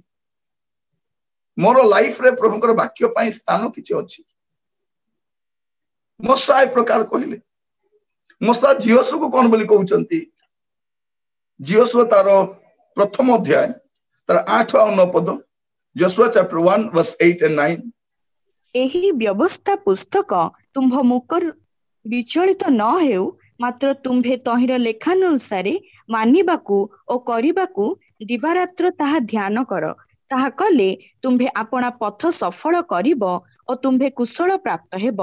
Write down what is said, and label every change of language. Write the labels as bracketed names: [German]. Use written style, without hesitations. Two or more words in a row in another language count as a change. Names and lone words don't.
[Odia] ମୋର ଲାଇଫରେ ପ୍ରଭୁଙ୍କର ବାକ୍ୟ ପାଇଁ ସ୍ଥାନ କିଛି ଅଛି? ମୂଷା ଏ ପ୍ରକାର କହିଲେ। ମୂଷା ଝିଅସୁକୁ କଣ ବୋଲି କହୁଛନ୍ତି? ଝିଅସୁଅ ତାର ପ୍ରଥମ ଅଧ୍ୟାୟ ତାର 8 ଆଉ 9 ପଦ, [English] Joshua chapter 1 verse 8 and 9। [Odia] ଏହି ବ୍ୟବସ୍ଥା ପୁସ୍ତକ ତୁମ୍ଭ ମୁଖରୁ ବିଚଳିତ ନ ହେଉ, ମାତ୍ର ତୁମ୍ଭେ ତହିଁର ଲେଖାନୁସାରେ ମାନିବାକୁ ଓ କରିବାକୁ ଦିବାରାତ୍ର ତାହା ଧ୍ୟାନ କର। ତାହା କଲେ ତୁମ୍ଭେ ଆପଣା ପଥ ସଫଳ କରିବ ଓ ତୁମ୍ଭେ କୁଶଳ ପ୍ରାପ୍ତ ହେବ।